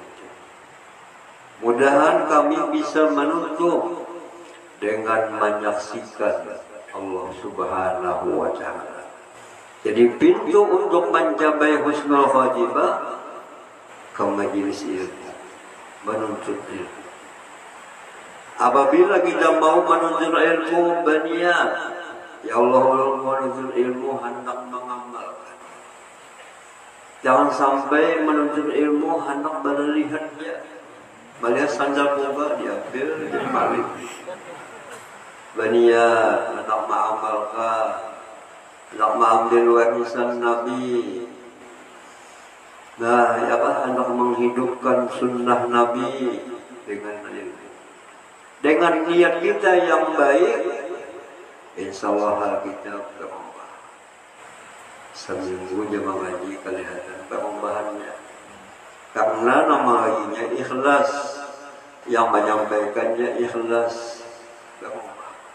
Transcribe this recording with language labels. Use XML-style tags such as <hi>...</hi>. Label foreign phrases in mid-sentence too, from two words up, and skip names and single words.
<id>Mudahan kami bisa menutup dengan menyaksikan Allah</id> <ar>سبحانه وتعالى.</ar> <id>Jadi pintu untuk mencapai</id> <ar>حسن الخاتمة</ar> <id>ke majelis ilmu, menuntut ilmu. Apabila kita mau menuntut ilmu, berniat Ya Allah menuntut ilmu hendak mengamalkan. Jangan sampai menuntut ilmu hendak berlihatnya.</id> <bjn>Melihat sandal boga diambil jadi balik.</bjn> <id>Berniat hendak mengamalkan, hendak mengambil warisan Nabi. Nah, hendak menghidupkan sunnah Nabi dengan ilmu. Dengan niat kita yang baik,</id> <ar>إن شاء الله</ar> <id>hal kita berubah.</id> <ms>Seminggu je mengaji kelihatan perubahannya.</ms> <id>Karena nama laginya ikhlas, yang menyampaikannya ikhlas berubah.</id>